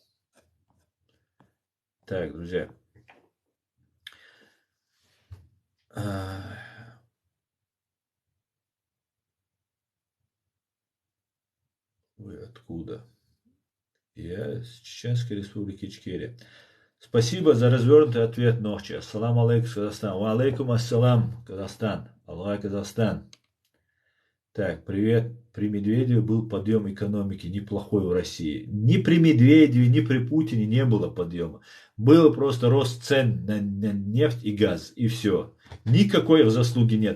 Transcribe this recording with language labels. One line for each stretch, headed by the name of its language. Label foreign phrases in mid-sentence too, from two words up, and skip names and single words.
Russian: Так, друзья. Вы откуда? Я из Чеченской Республики Ичкерия. Спасибо за развернутый ответ ночи.
Arabic: السلام عليكم, Казахстан. وعليكم السلام, Казахстан. Аллах, Казахстан.
Russian: Так, привет. При Медведеве был подъем экономики неплохой в России. Ни при Медведеве, ни при Путине не было подъема. Был просто рост цен на нефть и газ. И все. Никакой заслуги нет.